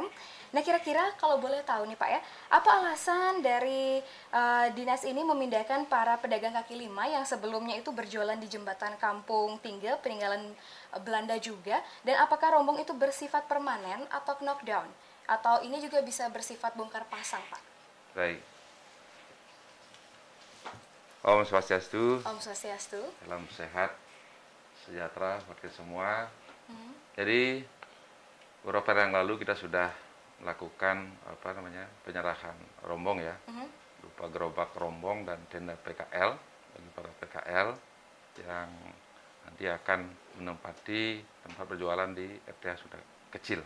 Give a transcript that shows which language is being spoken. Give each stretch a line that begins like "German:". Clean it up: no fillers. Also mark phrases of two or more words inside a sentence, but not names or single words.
Indonesian: Nah, kira-kira kalau boleh tahu nih Pak ya, apa alasan dari dinas ini memindahkan para pedagang kaki lima yang sebelumnya itu berjualan di jembatan Kampung Tinggal, peninggalan Belanda juga, dan apakah rombong itu bersifat permanen atau knockdown? Atau ini juga bisa bersifat bongkar pasang Pak? Baik.
Balinese: Om Swastiastu. Om Swastiastu.
Indonesian: Salam sehat, sejahtera buat kita semua. Jadi beberapa hari yang lalu kita sudah melakukan penyerahan rombong ya, berupa gerobak rombong dan tenda PKL bagi para PKL yang nanti akan menempati tempat berjualan di RTH Sunda Kecil.